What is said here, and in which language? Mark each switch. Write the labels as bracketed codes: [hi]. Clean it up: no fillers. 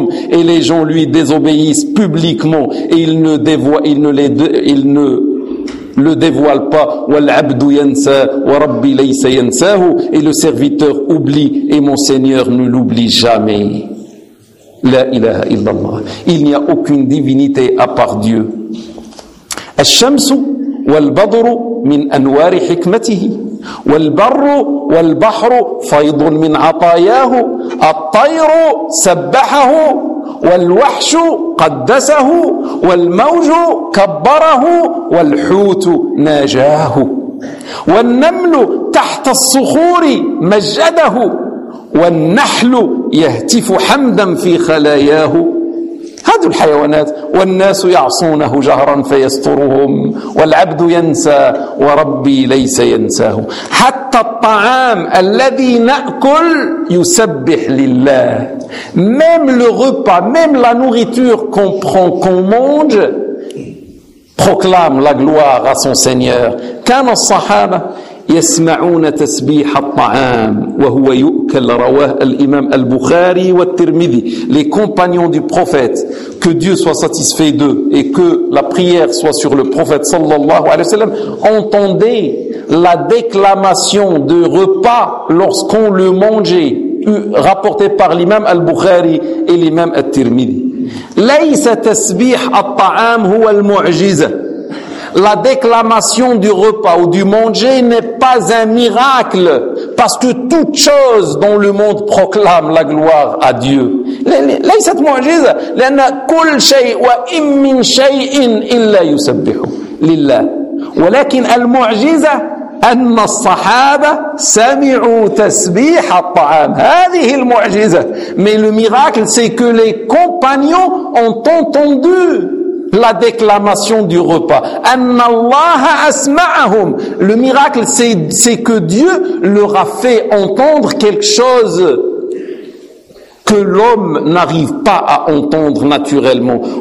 [fr] Et les gens lui désobéissent publiquement et ils ne le dévoile pas. [ar] وَالْعَبْدُ يَنْسَى وَرَبِّي لَيْسَ يَنْسَاهُ. [fr] Et le serviteur oublie et mon Seigneur ne l'oublie jamais. [ar] La ilaha illallah. [fr] Il n'y a aucune divinité à part Dieu. [ar] الشَّمْسُ وَالْبَدْرُ مِنْ أَنْوَارِ حِكْمَتِهِ وَالْبَرُّ وَالْبَحْرُ فَيْضٌ مِنْ عَطَايَاهُ الطَّيْرُ سَبَّحَهُ والوحش قدسه والموج كبره والحوت ناجاه والنمل تحت الصخور مجده والنحل يهتف حمدا في خلاياه هذه الحيوانات والناس يعصونه جهرا فيسترهم والعبد ينسى وربي ليس ينساه حتى الطعام الذي نأكل يسبح لله. [fr] Même le repas, même la nourriture qu'on prend, qu'on mange, proclame la gloire à son Seigneur. [ar] كانوا الصحابة يسمعون تسبيح الطعام وهو يؤكل رواه الإمام البخاري والترمذي. [fr] Les compagnons du prophète, que Dieu soit satisfait d'eux et que la prière soit sur le prophète sallallahu alayhi wa sallam, entendaient la déclamation de repas lorsqu'on le mangeait, rapporté par l'imam al-Bukhari et l'imam al-Tirmidhi. [ar] Laysa tasbih al-ta'am huwa al-mu'jiza. [fr] La déclamation du repas ou du manger n'est pas un miracle, parce que toute chose dans le monde proclame la gloire à Dieu. [ar] Laysa mu'jiza lana kull shay wa in min shay'in illa yusabbihu lillah. Walakin al-mu'jiza أن الصحابة سمعوا تسبيح الطعام هذه المعجزة. [fr] Mais le miracle c'est que les compagnons ont entendu la déclamation du repas. [ar] أن الله أسمعهم. [fr] Le miracle c'est que Dieu leur a fait entendre quelque chose que l'homme n'arrive pas à entendre naturellement.